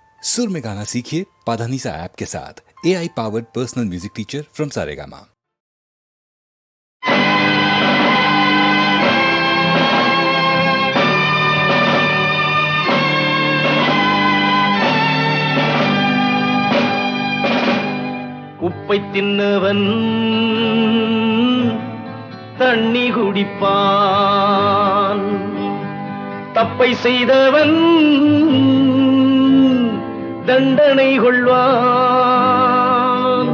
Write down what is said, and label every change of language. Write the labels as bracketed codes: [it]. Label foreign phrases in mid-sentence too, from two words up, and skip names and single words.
[hi] सुर में गाना सीखिए पाधानीसा ऐप के साथ। [en] AI powered personal music teacher from Saregama. [ta] உப்பை தின்னவன் தண்ணி குடிப்பான், தப்பை செய்தவன் தண்டனை கொள்வான்.